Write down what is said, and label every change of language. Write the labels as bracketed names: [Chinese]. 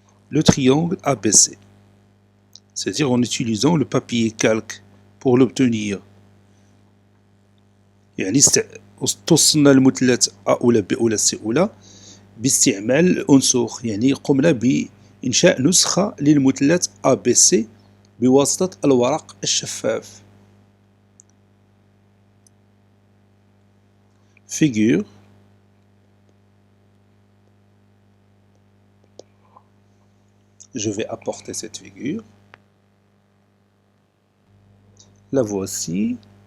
[French] le triangle ABC, c'est-à-dire en utilisant le papier calque pour l'obtenir. [Arabic] يعني استوصلنا المثلث A أولى B أولى C أولى باستعمال الأنسوخ، يعني قمنا بإنشاء نسخة للمثلث ABC بواسطة الورق الشفاف. [French] Figure je vais apporter cette figure. La voici.